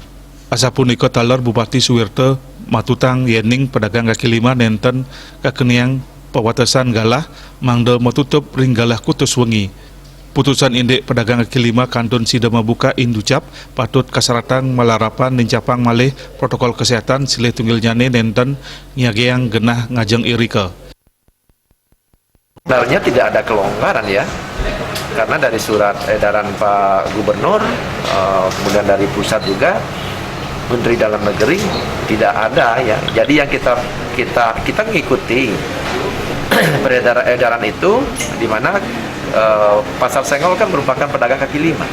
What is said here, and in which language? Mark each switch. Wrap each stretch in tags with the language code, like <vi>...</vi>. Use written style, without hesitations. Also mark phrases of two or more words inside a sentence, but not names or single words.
<ban>Asapunika taler Bupati Suwirto matutang yening pedagang kaki lima nenten kakeniang pewatesan galah mangda metutup ring galah kutus wengi. Putusan indek pedagang kaki lima kantun sida mabuka inducap patut kasaratan malarapan nincapang malih protokol kesehatan silih tunggilnyane nenten nyageang genah ngajeng irika.</ban> <id>Sebenarnya tidak ada kelonggaran ya, karena dari surat edaran Pak Gubernur, kemudian dari pusat juga, Menteri Dalam Negeri tidak ada ya. Jadi yang kita mengikuti edaran itu, di mana pasar senggol kan merupakan pedagang kaki lima.</id>